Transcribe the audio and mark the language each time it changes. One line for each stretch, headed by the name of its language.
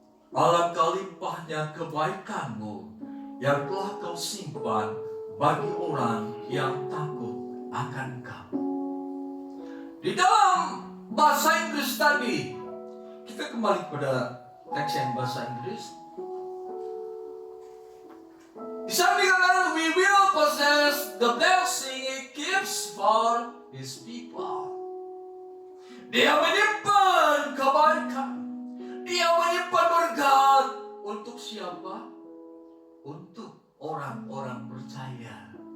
Indonesian: Alangkah limpahnya kebaikanmu yang telah kau simpan bagi orang yang takut akan Engkau. Di dalam bahasa Inggris tadi, kita kembali kepada teks yang bahasa Inggris. Di sana dikatakan,
English: we will possess the blessing He keeps for His people.
Indonesian: Dia menyimpan kebaikan, Dia menyimpan berkat untuk siapa? Untuk orang-orang percaya.